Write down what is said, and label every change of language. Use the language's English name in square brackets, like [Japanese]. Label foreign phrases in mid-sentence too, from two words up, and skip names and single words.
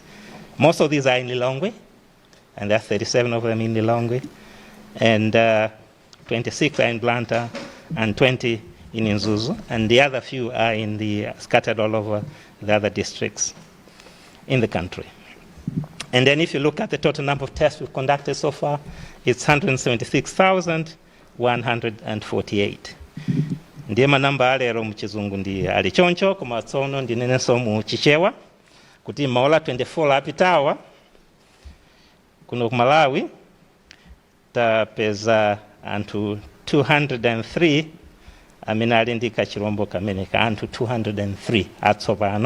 [English] Most of these are in Lilongwe, and there are 37 of them in Lilongwe, and 26 are in Blantyre, and 20 in Nzuzu, and the other few are scattered all over the other districts in the country. And then if you look at the total number of tests we've conducted so far, it's 176,148. [Nyanja] Ndiye manamba alero mchizungu ndi alichoncho koma tsono ndinenenso mu chichewa kuti maola 24 apitawa kuno ku Malawi tapeza anthu 203 amene ali ndi kachirombo kamene ka anthu 203 atsopano.